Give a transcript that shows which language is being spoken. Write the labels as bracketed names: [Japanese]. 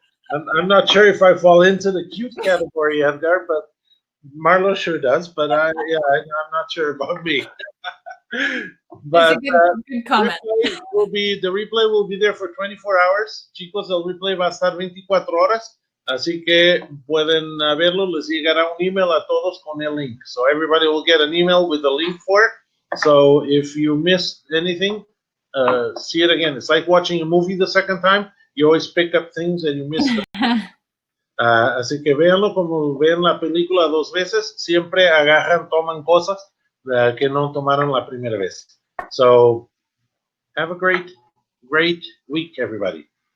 [English] I'm not sure if I fall into the cute category, Edgar, but Marlo sure does. But I'm not sure about me. But good comment. the replay will be there for 24 hours. [Spanish] Chicos, el replay va a estar 24 horas. Así que pueden verlo. Les llegará un email a todos con el link. [English] So everybody will get an email with the link for it. So if you missed anything, see it again. It's like watching a movie the second time. You always pick up things and you miss them. [Spanish] Así que véanlo como ven la película 2 veces. Siempre toman cosas que no tomaron la primera vez. [English] So, have a great week, everybody.